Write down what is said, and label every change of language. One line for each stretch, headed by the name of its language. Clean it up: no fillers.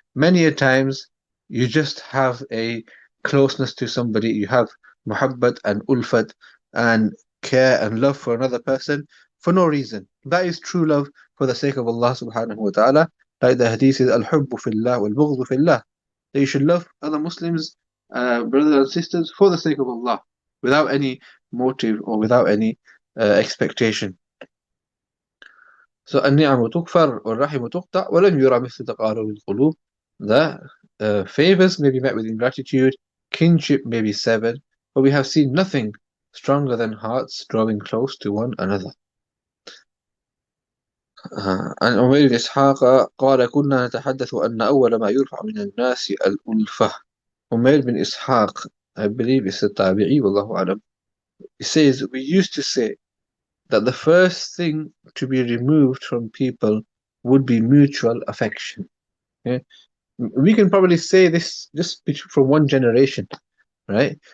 English: Many a times, you just have a closeness to somebody, you have muhabbat and ulfat and care and love for another person for no reason. That is true love for the sake of Allah subhanahu wa ta'ala. Like the hadith is
Arabic: al-hubbu fillah wal-bughdu fillah.
English: That you should love other Muslims, brothers and sisters, for the sake of Allah, without any motive or without any expectation.
Arabic: So النعم تكفر والرحم تقطع ولم يرى مثل تقارب القلوب.
English: The favors may be met with ingratitude, kinship may be severed, but we have seen nothing stronger than hearts drawing close to one another.
Arabic: عن عمير بن إسحاق قال كنا نتحدث أن أول ما يرفع من الناس الألفة.
English: عمير بن إسحاق, I believe is a tabi'i, wallahu alam. He says, we used to say that the first thing to be removed from people would be mutual affection. Okay? We can probably say this just from one generation, right?